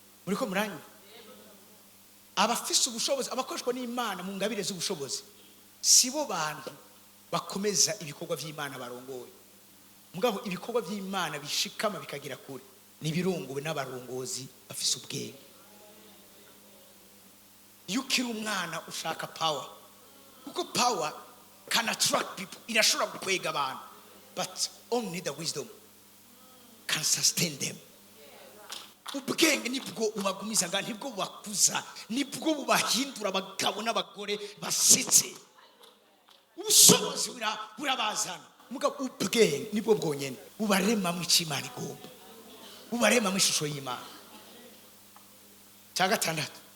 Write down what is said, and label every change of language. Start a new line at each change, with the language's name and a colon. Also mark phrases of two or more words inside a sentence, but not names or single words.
Rundi: muriko muranyu abafise ubushobozi abakoreshwa n'Imana mu ngabire z'ubushobozi sibo bantu bakomeza ibikorwa by'Imana barongoye mugabo ibikorwa by'Imana bishikama bikagira kure nibirunguwe n'abarongozi bafise ubwenge yukira umwana ushaka power kuko
English: power can attract people
Rundi: irashobora gukwega abantu
English: but only the wisdom can sustain them
Rundi: ubwenge nibwo ubagumiza nga nibwo bubakuza nibwo bubahindura abagabo n'abagore basetse ubushobozi burabazana mugabo ubwenge nibwo bwonyene bubarema mu cy'Imana igomba bubarema mu ishusho y'Imana cya gatandatu